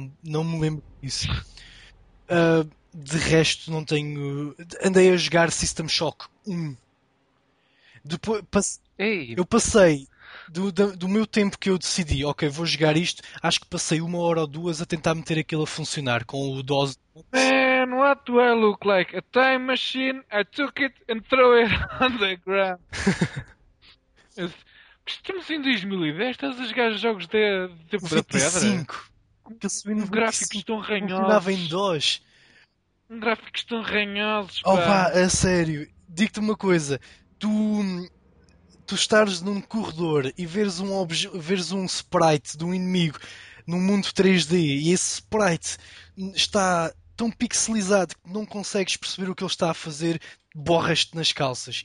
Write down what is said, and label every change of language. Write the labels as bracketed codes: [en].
[pt] Não me lembro disso. De resto, não tenho... Andei a jogar System Shock 1. Depois, eu passei... Do meu tempo que eu decidi, ok, vou jogar isto, acho que passei uma hora ou duas a tentar meter aquilo a funcionar com o DOS. [en] Man, what do I look like? A time machine? I took it and threw it on the ground. [pt] Estamos em 2010, estás a jogar jogos de tempo da pedra? 25. Que eu subi no gráficos tão ranhosos. Funcionava em DOS. Gráficos tão ranhosos, pá. Opa, a sério, digo-te uma coisa. Tu estares num corredor e veres um sprite de um inimigo num mundo 3D e esse sprite está tão pixelizado que não consegues perceber o que ele está a fazer, borras-te nas calças.